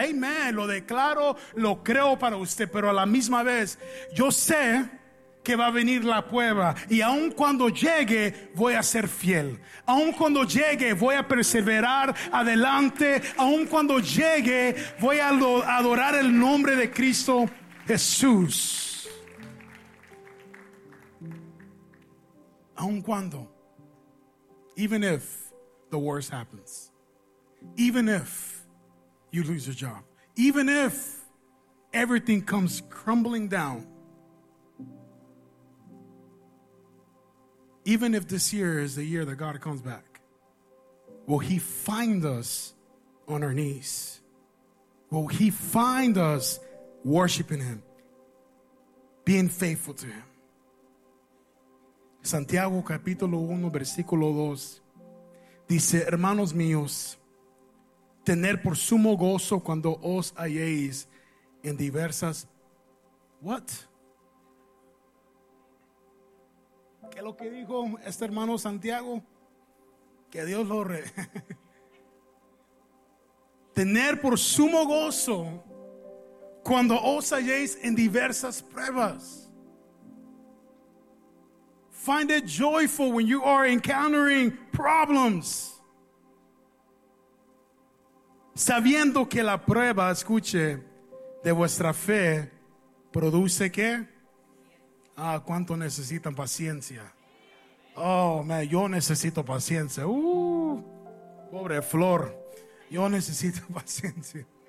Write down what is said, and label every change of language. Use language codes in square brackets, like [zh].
[es] Amén, lo declaro, lo creo para usted. Pero a la misma vez yo sé que va a venir la prueba, y aun cuando llegue voy a ser fiel, aun cuando llegue voy a perseverar adelante, aun cuando llegue voy a adorar el nombre de Cristo Jesús. Aun cuando, [en] even if the worst happens, even if you lose your job, even if everything comes crumbling down, even if this year is the year that God comes back, will He find us on our knees? Will He find us worshiping Him, being faithful to Him? [es] Santiago capítulo 1, versículo 2 dice: hermanos míos, tener por sumo gozo cuando os halléis en diversas. [en] What? [es] ¿Qué es lo que dijo este hermano Santiago? Que Dios lo re. Tener por sumo gozo cuando os halléis en diversas pruebas. [en] Find it joyful when you are encountering problems. [es] Sabiendo que la prueba, escuche, de vuestra fe produce ¿qué? Ah, ¿cuánto necesitan paciencia? [en] Oh, man, [es] yo necesito paciencia. Pobre Flor, yo necesito paciencia.